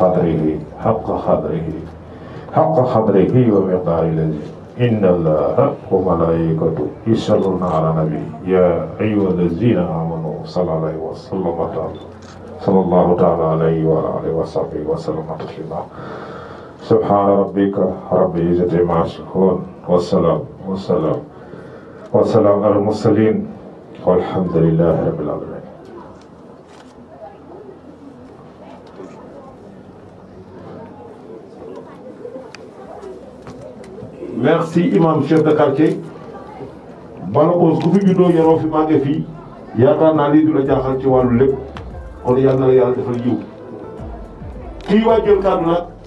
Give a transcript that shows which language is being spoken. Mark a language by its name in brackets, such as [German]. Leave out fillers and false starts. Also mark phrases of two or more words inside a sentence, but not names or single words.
[Arabic] قدره ومقداره الذي إن الله وملائكته يصلون على النبي يا أيها الذين آمنوا صلى الله تعالى عليه وعلى آله وصحبه وسلم تسليما سبحان ربك رب العزة عما يصفون والسلام على المرسلين والحمد لله رب العالمين. [Wolof] merci imam [French] chef de quartier [Wolof] Balakos ku fi juddoo yaroo fi màggee fii yaakaar naa lii du la jaaxal ci wàllu lépp kon yal na la yàlla defal yiw kii waa jël kàddu nag